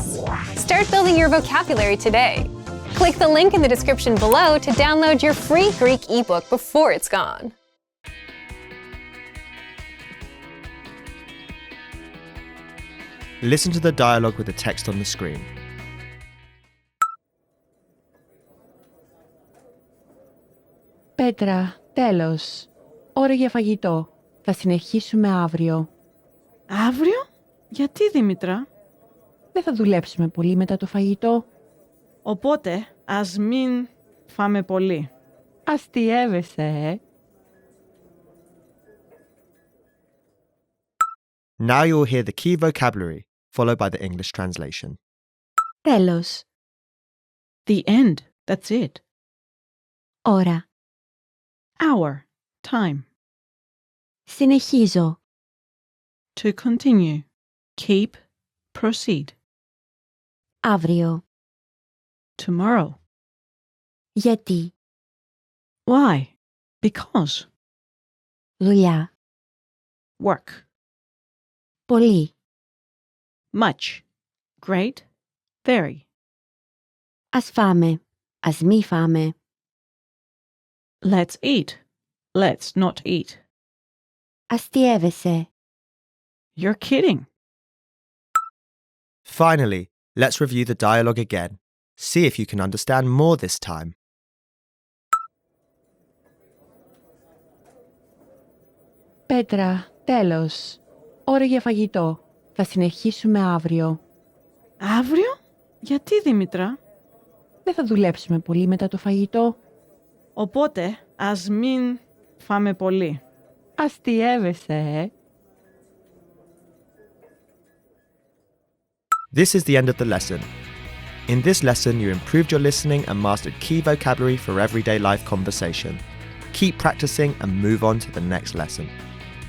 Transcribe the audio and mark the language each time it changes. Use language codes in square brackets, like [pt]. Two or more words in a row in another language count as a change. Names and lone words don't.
[en] Start building your vocabulary today. Click the link in the description below to download your free Greek ebook before it's gone. Listen to the dialogue with the text on the screen. [el] Πέτρα, τέλος. Ώρα για φαγητό. Θα συνεχίσουμε αύριο. Αύριο? Γιατί, Δήμητρα? Δεν θα δουλέψουμε πολύ μετά το φαγητό. Οπότε, ας μην φάμε πολύ. Αστιεύεσαι, [en] Now you will hear the key vocabulary, followed by the English translation. [el] Τέλος. [en] The end. That's it. [el] Ώρα. [en] Hour. Time. [el] Συνεχίζω. [en] To continue. Keep. Proceed. [el] Αύριο. [en] Tomorrow. [el] Γιατί. [en] Why? Because. [el] Δουλειά. [en] Work. [el] Πολύ. [en] Much. Great. Very. [el] Ας φάμε. Ας μη φάμε. [en] Let's eat. Let's not eat. [el] Αστιεύεσαι. [en] You're kidding. Finally, let's review the dialogue again. See if you can understand more this time. [el] Πέτρα, τέλος. Ώρα για φαγητό. Θα συνεχίσουμε αύριο. Αύριο? Γιατί, Δήμητρα? Δεν θα δουλέψουμε πολύ μετά το φαγητό. Οπότε, ας μην φάμε πολύ. Αστιεύεσαι, [en] This is the end of the lesson. In this lesson, you improved your listening and mastered key vocabulary for everyday life conversation. Keep practicing and move on to the next lesson.